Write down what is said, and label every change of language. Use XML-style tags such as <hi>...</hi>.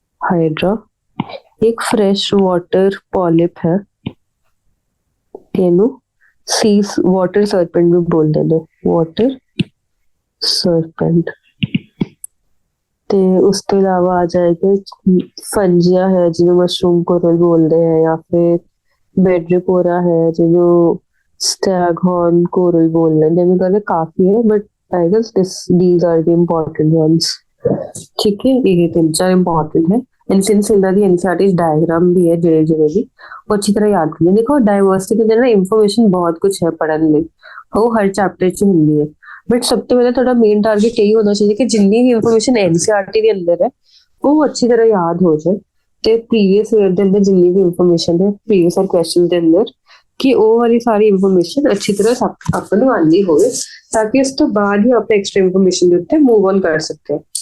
<pa>Hydra ਇੱਕ fresh water polyp ਹੈ, ਇਹਨੂੰ ਸੀ ਵਾਟਰ ਸਰਪੈਂਟ ਵੀ ਬੋਲਦੇ ਨੇ, ਵਾਟਰ ਸਰਪੈਂਟ। ਤੇ ਉਸ ਤੋਂ ਇਲਾਵਾ ਆ ਜਾਏਗਾ ਫੰਜੀਆ ਹੈ ਜਿਹਨੂੰ ਮਸ਼ਰੂਮ ਕੋਰਲ ਬੋਲਦੇ ਹੈ, ਜਾਂ ਫਿਰ ਬੈਡਰੀਪੋਰਾ ਹੈ ਜਿਹਨੂੰ ਸਟੈਗਹੋਰਨ ਕੋਰਲ ਬੋਲਦੇ ਨੇ। ਜਿਵੇਂ ਕਰਕੇ ਕਾਫੀ ਹੈ, but</pa> <en>I guess these are the important ones।</en> <hi>ठीक है, ये तीन चार इंपॉर्टेंट है। एंड सिंस इनका दी एनसीईआरटी डायग्राम भी है</hi> <pa>ਜਿਹੜੇ ਵੀ ਉਹ ਅੱਛੀ ਤਰ੍ਹਾਂ ਯਾਦ ਕਰਨੀ। ਦੇਖੋ ਡਾਇਵਰਸਿਟੀ ਦੇ ਨਾਲ ਇਨਫੋਰਮੇਸ਼ਨ ਬਹੁਤ ਕੁਝ ਹੈ ਪੜ੍ਹਨ ਲਈ, ਉਹ ਹਰ ਚੈਪਟਰ 'ਚ ਹੁੰਦੀ ਹੈ, ਬਟ ਸਭ ਤੋਂ ਪਹਿਲਾਂ ਤੁਹਾਡਾ ਮੇਨ ਟਾਰਗੇਟ ਇਹੀ ਹੋਣਾ ਚਾਹੀਦਾ ਕਿ ਜਿੰਨੀ ਵੀ ਇਨਫੋਰਮੇਸ਼ਨ ਐਨਸੀਈਆਰਟੀ ਦੇ ਅੰਦਰ ਹੈ ਉਹ ਅੱਛੀ ਤਰ੍ਹਾਂ ਯਾਦ ਹੋ ਜਾਏ, ਤੇ ਪ੍ਰੀਵੀਅਸ ਈਅਰ ਦੇ ਅੰਦਰ ਜਿੰਨੀ ਵੀ ਇਨਫੋਰਮੇਸ਼ਨ ਹੈ ਪ੍ਰੀਵੀਅਸ ਈਅਰ ਕੁਐਸਚਨ ਦੇ ਅੰਦਰ ਕਿ ਉਹ ਵਾਲੀ ਸਾਰੀ ਇਨਫੋਰਮੇਸ਼ਨ ਅੱਛੀ ਤਰ੍ਹਾਂ ਆਪਾਂ ਨੂੰ ਆਉਂਦੀ ਹੋਵੇ, ਤਾਂ ਕਿ ਉਸ ਤੋਂ ਬਾਅਦ ਹੀ ਆਪਾਂ ਐਕਸਟਰਾ ਇਨਫੋਰਮੇਸ਼ਨ ਦੇ ਉੱਤੇ ਮੂਵ ਔਨ ਕਰ ਸਕਦੇ ਹਾਂ।</pa>